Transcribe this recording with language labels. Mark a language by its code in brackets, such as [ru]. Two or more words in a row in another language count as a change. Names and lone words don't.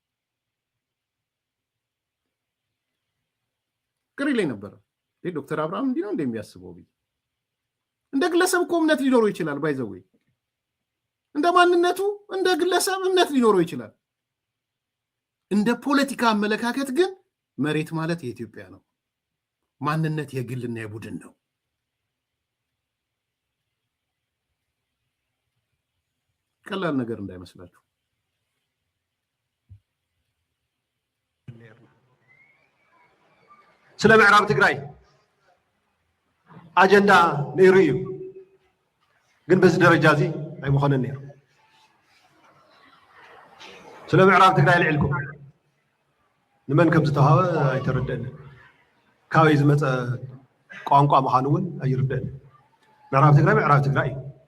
[am] ዶክተር አብርሃም እንዲህ ነው እንደሚያስበው ቢል እንደ ግለሰብ እኮ እምነት ሊኖረው ይችላል። ባይዘው እንደ ማንነቱ እንደ ግለሰብ እምነት ሊኖረው ይችላል። እንደ ፖለቲካ አመለካከት ግን መሬት ማለት የኢትዮጵያ ነው። ማንነት የግልና የቡድን ነው። ቀላል ነገር እንዳይመስላችሁ። [ti] ስለ ምዕራብ ትግራይ አጀንዳ ነይሩ እዩ፣ [am] ግን በዚህ ደረጃ [ti] እዚ ኣይምኾነን ነይሩ። ስለ ምዕራብ ትግራይ ልዕልኩም ንመን ከም ዝተዋሃበ ኣይተረድአንን። ካበይ ዝመፀ ቋንቋ ምዃኑ እውን ኣይርድአንን። ምዕራብ ትግራይ እዩ።